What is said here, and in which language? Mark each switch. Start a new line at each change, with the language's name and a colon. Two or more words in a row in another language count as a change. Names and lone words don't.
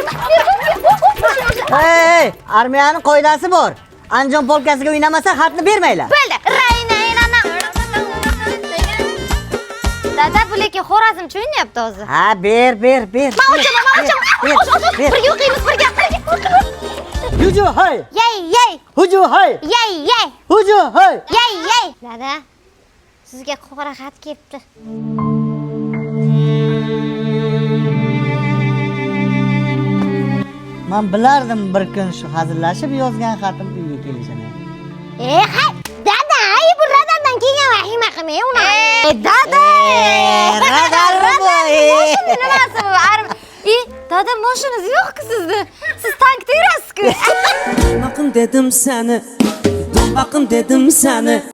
Uzbek: Armiyaning qoidasi bor. Anjom polkasiga o'ynamasa xatni bermaylar. Bo'ldi. Dada, bu lekin Xorazmcha o'ynayapti hozir. Ha, ber. Men o'chaman. Birga o'qiymiz, birga. Huju hay. Yey. Huju hay. Yey. Huju hay. Yey. Dada, sizga qora xat kelibdi. Men bilardim bir kun shu hazillashib yozgan xatim uyga kelishini. Dada, bu radardan kelgan vahima qilmay uni. Dada! Radar bu. Nimasi bu? Dada, mashinangiz yo'q-ku sizni. Siz tankda yurasiz-ku.
Turkish: Bakın dedim seni, bakın dedim seni.